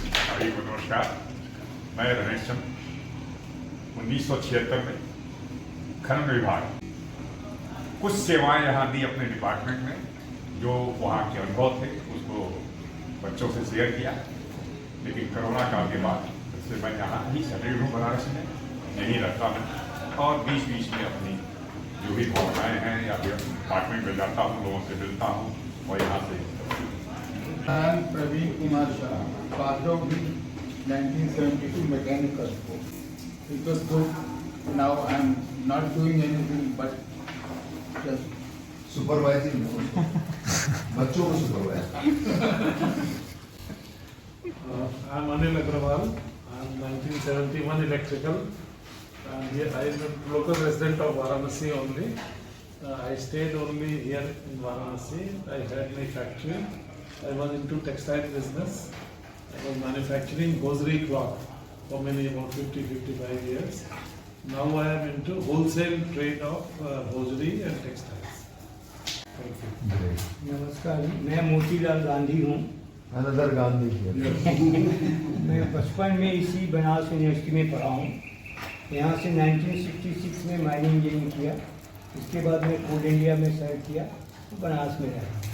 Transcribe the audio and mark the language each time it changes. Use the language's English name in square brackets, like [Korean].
[Hindi] भाई को नमस्कार, मैं रमेश चंद 1976 में खनन विभाग कुछ सेवाएं यहाँ दी अपने डिपार्टमेंट में, जो वहाँ के अनुभव थे उसको बच्चों से शेयर किया। लेकिन कोरोना काल के बाद इससे मैं यहाँ ही सेटल हूँ बनारस में, यहीं रहता हूँ, और बीच बीच में अपनी जो भी भावनाएँ हैं या फिर डिपार्टमेंट में जाता हूँ, लोगों से मिलता हूँ और यहाँ से। [English] I am Praveen Kumar Shah, father of the 1972 mechanical school. It was good now I am not doing anything but just Supervising. [Hindi] बच्चों को supervise. [English] I am Anil Agrawal. I am 1971 electrical. And here I am a local resident of Varanasi only. I stayed only here in Varanasi. I had my factory. I was into textile business. I was manufacturing hosiery cloth for many, about 50-55 years. Now I am into wholesale trade of hosiery and textiles. Thank you. [Hindi] नमस्कार, मैं मोतीलाल गांधी हूँ। [English] Another Gandhi here. [Hindi] मैं बचपन में इसी Banaras university में पढ़ा हूँ। यहाँ से 1966 में माइनिंग इंजीनियरिंग किया। इसके बाद मैं कोल इंडिया में सर्व किया, तो बनारस में रहा।